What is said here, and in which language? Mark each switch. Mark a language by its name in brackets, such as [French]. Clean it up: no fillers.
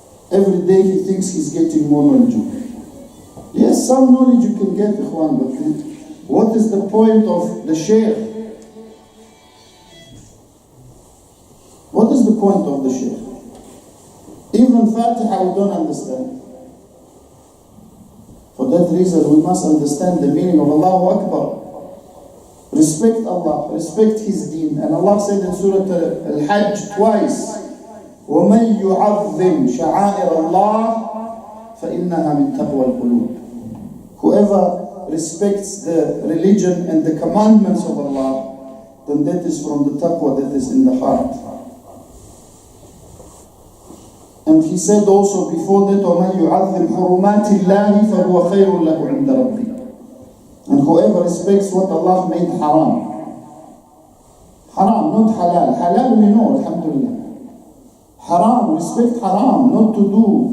[English] Every day he thinks he's getting more knowledge. Yes, some knowledge you can get, Ikhwan, but what is the point of the Sheikh? point of the Sheikh. Even Fatiha we don't understand. For that reason we must understand the meaning of Allahu Akbar. Respect Allah, respect His deen. And Allah said in Surah Al-Hajj twice, [Arabic] وَمَنْ يُعَظِّمْ شَعَائِرَ اللَّهِ فَإِنَّهَا مِنْ تَقْوَى الْقُلُوبِ. [English] Whoever respects the religion and the commandments of Allah, then that is from the taqwa that is in the heart. And he said also before that, [Arabic] وَمَنْ يُعَظِّمْ حُرُمَاتِ اللَّهِ فَهُوَ خَيْرٌ لَهُ عِنْدَ رَبِّهِ. [English] And whoever respects what Allah made haram. Haram, not halal. Halal we know, alhamdulillah. Haram, respect haram, not to do.